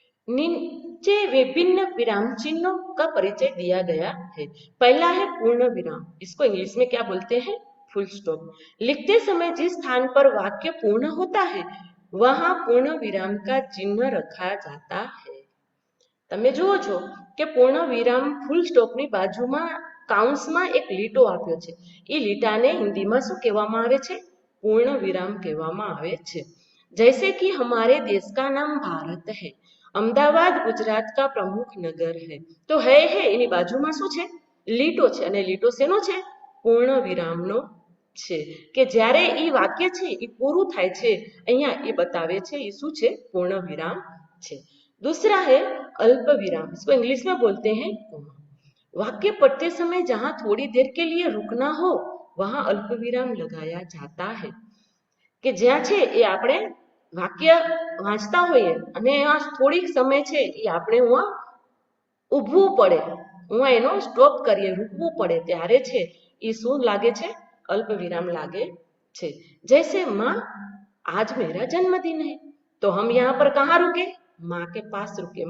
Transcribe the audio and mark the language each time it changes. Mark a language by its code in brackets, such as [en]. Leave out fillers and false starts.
[hi] नीचे विभिन्न विराम चिन्हों का परिचय दिया गया है। पहला है पूर्ण विराम, इसको इंग्लिश में क्या बोलते हैं? Full stop. लिखते समय जिस स्थान पर वाक्य पूर्ण होता है वहां पूर्ण विराम का चिन्ह रखा जाता है। [gu] તમે જુઓ છો કે પૂર્ણ વિરામ ફૂલ સ્ટોપની બાજુમાં કાઉન્સમાં એક લીટો આપ્યો છે, એ લીટાને હિન્દીમાં શું કહેવામાં આવે છે? પૂર્ણ વિરામ કહેવામાં આવે છે। [hi] जैसे कि हमारे देश का नाम भारत है, अहमदाबाद गुजरात का प्रमुख नगर है, तो है [gu] એની બાજુમાં શું છે? લીટો છે અને લીટો શેનો છે? પૂર્ણ વિરામનો છે। કે જ્યારે એ વાક્ય છે એ પૂરું થાય છે અહીંયા એ બતાવે છે એ શું છે? પૂર્ણ વિરામ છે। [hi] दूसरा है अल्प विराम, इसको इंग्लिश में बोलते हैं कोमा। वाक्य पढ़ते समय जहां थोड़ी देर के लिए रुकना हो वहां अल्प विराम लगाया जाता है। [gu] કે જ્યાં છે એ આપણે વાક્ય વાંચતા હોઈએ અને આ થોડીક સમય છે એ આપણે ઊભવું પડે, એનો સ્ટોપ કરીએ, રૂકવું પડે, ત્યારે છે એ શું લાગે છે? अल्प विराम लागे छे। [hi] जैसे माँ आज मेरा जन्मदिन है, तो हम यहाँ पर कहाँ रुके? माँ के पास रुके।